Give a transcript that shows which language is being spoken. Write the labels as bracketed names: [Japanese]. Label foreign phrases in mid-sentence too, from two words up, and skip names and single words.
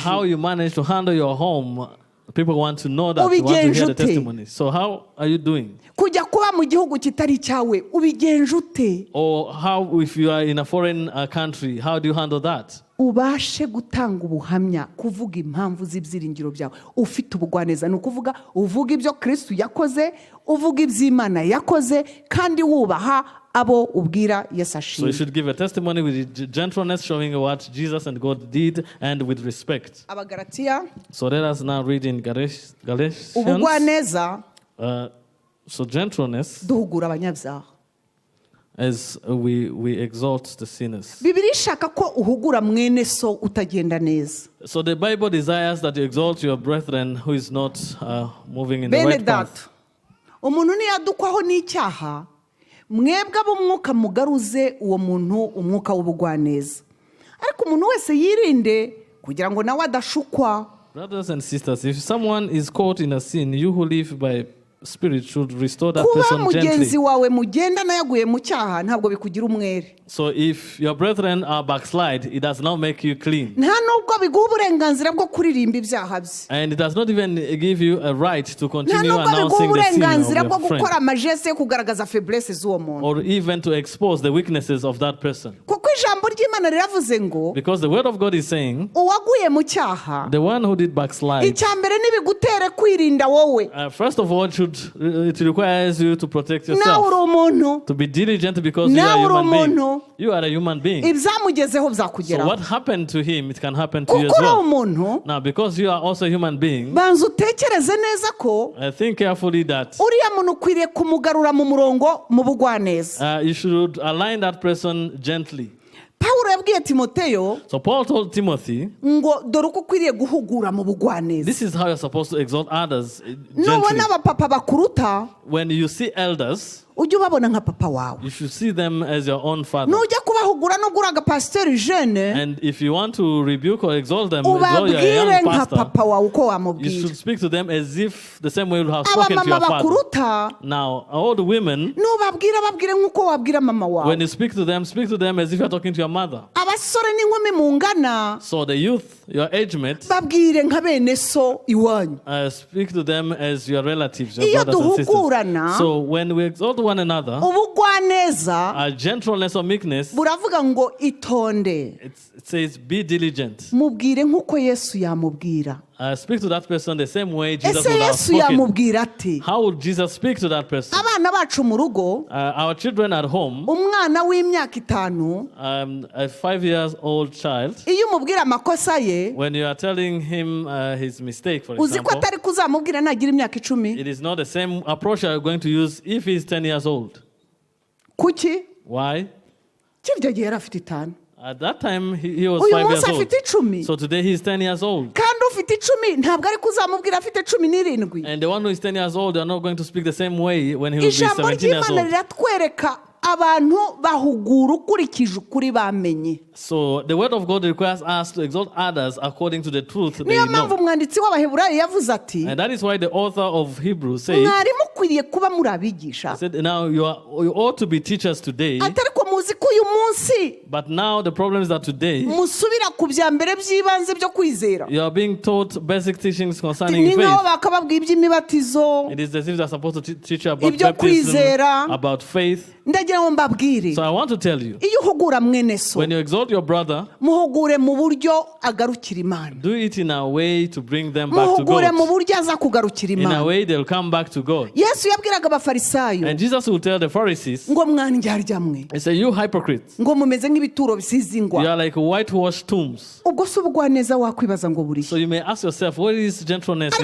[English] How you manage to handle your home. People want to know that, want to [Kinyarwanda] Ubigenje [English] hear the [Kinyarwanda] ute? [English] testimony. So how are you doing? [Kinyarwanda] kujya kuba mu gihugu kitari icyawe ubigenje ute? [English] Or how, if you are in a foreign country, how do you handle that? [Kinyarwanda] ubashe gutanga ubuhamya, kuvuga impamvu z'ibyiringiro byawe ufite ubugwaneza. ni ukuvuga uvuga ibyo Kristo yakoze, uvuga iby'Imana yakoze, kandi wubaha abo ubwira Yesu [English] So you [Kinyarwanda] ashimwe. [English] should give a testimony with gentleness, showing what Jesus and God did, and with respect. [Kinyarwanda] Abagalatiya, [English] So let us now read in Galatians. [Kinyarwanda] ubugwaneza [English] So gentleness, [Kinyarwanda] duhugura abanyabyaha. [English] as we exalt the sinners. [Kinyarwanda] Bibiliya ishaka ko uhugura mwene so utagenda neza. [English] So the Bible desires that you exalt your brethren who is not moving in the [Kinyarwanda] bene [English] right path. [Kinyarwanda] data, umuntu niyadukwaho n'icyaha, mwebwe ab'umwuka mugaruze uwo muntu umwuka w'ubugwaneza. ariko umuntu wese yirinde kugira ngo nawe adashukwa. [English] Brothers and sisters, if someone is caught in a sin, you who live by Spirit should restore that [Kinyarwanda] kuba [English] person [Kinyarwanda] mugenzi [English] gently. [Kinyarwanda] wawe mugendana yaguye mu cyaha ntabwo bikugira umwere. [English] So if your brethren are backslide, it does not make you clean. [Kinyarwanda] nta nubwo biguha uburenganzira bwo kuririmba ibyaha bye. [English] And it does not even give you a right to [Kinyarwanda] nta [English] continue [Kinyarwanda] nubwo biguha [English] announcing the sin [Kinyarwanda] uburenganzira bwo [English] of your [Kinyarwanda] gukora [English] friend. [Kinyarwanda] amajese yo kugaragaza faiblesse z'uwo muntu. [English] Or even to expose the weaknesses of that person. [Kinyarwanda] kuko ijambo ry'Imana riravuze ngo [English] Because the word of God is saying, [Kinyarwanda] uwaguye mu cyaha, [English] the one who did backslide, [Kinyarwanda] icya mbere nibigutere kwirinda wowe. [English] first of all, it requires you to protect [Kinyarwanda] nawe [English] yourself. [Kinyarwanda] uri umuntu, [English] To be diligent because you are a [Kinyarwanda] nawe uri [English] human being. [Kinyarwanda] umuntu, [English] You are a human being. [Kinyarwanda] ibyamugezeho [English] So [Kinyarwanda] byakugeraho. [English] what happened to him, it can happen to you [Kinyarwanda] kuko [English] as [Kinyarwanda] uri [English] well. [Kinyarwanda] umuntu, [English] Now, because you are also a human being, [Kinyarwanda] banza utekereze neza ko [English] think carefully that [Kinyarwanda] uriya muntu ukwiriye kumugarura mu murongo mu bugwaneza. [English] you should align that person gently. [Kinyarwanda] pawulo yabwiye timoteyo [English] So Paul told Timothy, [Kinyarwanda] ngo dore uko ukwiriye guhugura mu bugwaneza. [English] this is how you're supposed to exalt others gently. [Kinyarwanda] Nubona abapapa bakuruta [English] When you see elders, [Kinyarwanda] ujye ubabona nka papa wawe. [English] you should see them as your own father. [Kinyarwanda] Nujya kubahugura nubwo uri agapasiteri jene, [English] And if you want to rebuke or exalt them, as though you're a [Kinyarwanda] ubabwire [English] young [Kinyarwanda] nka [English] pastor, [Kinyarwanda] papa wawe uko [English] you [Kinyarwanda] wamubwira. [English] should speak to them as if the same way you would have spoken to [Kinyarwanda] Abamama [English] your father. [Kinyarwanda] bakuruta [English] Now, all the women, [Kinyarwanda] nubabwira babwire nk'uko wabwira mama [English] when [Kinyarwanda] wawe. [English] you speak to them as if you're talking to your mother. [Kinyarwanda] Abasore n'inkumi mungana [English] So the youth, your age mates, [Kinyarwanda] babwire nka bene so iwanyu. [English] speak to them as your relatives, your [Kinyarwanda] Iyo [English] brothers and sisters. [Kinyarwanda] duhugurana, [English] So when we exalt one another, [Kinyarwanda] ubugwaneza [English] gentleness or meekness, [Kinyarwanda] buravuga ngo itonde, [English] it says be diligent. [Kinyarwanda] mubwire nk'uko Yesu yamubwira. [English] Speak to that person the same way Jesus [Kinyarwanda] Ese [English] would have [Kinyarwanda] Yesu [English] spoken. [Kinyarwanda] yamubwira ati? [English] How would Jesus speak to that person? [Kinyarwanda] Abana bacu mu rugo, [English] Our children at home, [Kinyarwanda] umwana w'imyaka 5, [English] a 5-year-old child, [Kinyarwanda] iyo umubwira amakosa ye, [English] when you are telling him his mistake, for [Kinyarwanda] uzi ko [English] example, [Kinyarwanda] atari kuzamubwira nagira imyaka 10. [English] it is not the same approach you are going to use if he's 10 years old. [Kinyarwanda] Kuki? [English] Why? [Kinyarwanda] Kirya gihe yari afite 5. [English] At that time, he was [Kinyarwanda] Uyu [English] 5 years [Kinyarwanda] munsi [English] old. [Kinyarwanda] afite 10. [English] So today he's 10 years old. [Kinyarwanda] Kandi ufite 10 ntabwo ari kuzamubwira afite 17. [English] And the one who is 10 years old, they are not going to speak the same way when he will be [Kinyarwanda] Ijambo [English] 17 years [Kinyarwanda] ry'Imana [English] old. [Kinyarwanda] riratwereka abantu bahugura ukurikije ukuri bamenye. [English] So the word of God requires us to exalt others according to the truth they [Kinyarwanda] Niyo mpamvu [English] know. [Kinyarwanda] umwanditsi w'Abaheburayo yavuze ati, [English] And that is why the author of Hebrews said, [Kinyarwanda] mwari mukwiriye kuba muri abigisha. [English] he said, now you ought to be teachers today, [Kinyarwanda] Ati ariko muzi ko uyu munsi [English] but now the problem is that today [Kinyarwanda] musubira ku bya mbere by'ibanze byo kwizera. [English] you are being taught basic teachings concerning [Kinyarwanda] Ni nk'aho [English] faith. [Kinyarwanda] bakababwira iby'imibatizo, [English] It is as if they are supposed to teach you about [Kinyarwanda] ibyo [English] baptism, [Kinyarwanda] kwizera. [English] about faith. [Kinyarwanda] Ndagira ngo mbabwire, [English] So I want to tell you, [Kinyarwanda] iyo uhugura mwene so, [English] when you exalt your brother, [Kinyarwanda] muhugure mu buryo agarukira Imana. [English] do it in a way to bring them back to [Kinyarwanda] Muhugure mu [English] God. [Kinyarwanda] buryo aza kugarukira [English] In a [Kinyarwanda] Imana. [English] way they'll come back to God. [Kinyarwanda] Yesu yabwiraga abafarisayo [English] And Jesus will tell the Pharisees, [Kinyarwanda] ngo mwandyarya mwe, [English] he said, you hypocrites, [Kinyarwanda] ngo mumeze nk'ibituro bisize [English] you [Kinyarwanda] ingwa. [English] are like whitewashed tombs. [Kinyarwanda] Ubwo se ubugwaneza wakwibaza ngo buri [English] So you may ask yourself, what is gentleness in